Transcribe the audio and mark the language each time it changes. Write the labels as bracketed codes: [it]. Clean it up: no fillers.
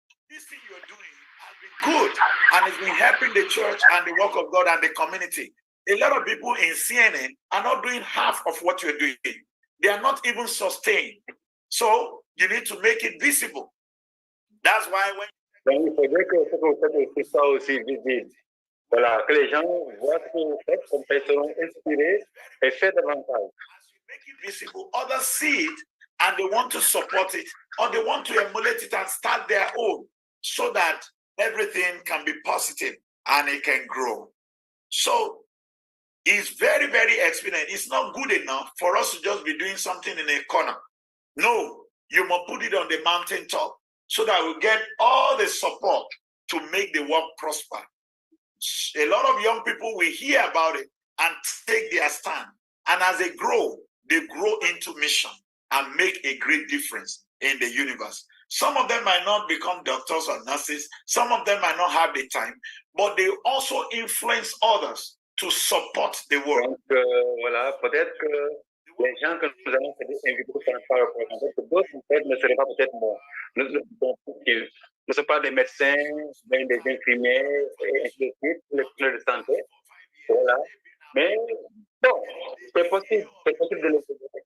[en] This thing you're doing has been good and it's been helping the church and the work of God and the community. A lot of people in CNN are not doing half of what you're doing. They are not even sustained. So you need to make it visible. That's why when [fr] Donc, il faudrait que ce que vous faites aussi soit aussi visible. Voilà, que les gens voient ce que vous faites, comme ils seront inspirés et fait davantage. [en] As you make it visible, others see it and they want to support it or they want to emulate it and start their own so that everything can be positive and it can grow. So it's very, very expedient. It's not good enough for us to just be doing something in a corner. No, you must put it on the mountaintop so that we get all the support to make the work prosper. A lot of young people will hear about it and take their stand. And as they grow into mission and make a great difference in the universe. Some of them might not become doctors or nurses. Some of them might not have the time, but they also influence others to support the work. [fr] Donc, voilà, peut-être que les gens que nous allons inviter pour faire le programme, que d'autres peut-être ne seraient pas peut-être bons. Nous ne sommes pas des médecins, mais des infirmiers, et ainsi de suite, les professionnels de santé. Voilà. Mais bon, c'est possible de le faire.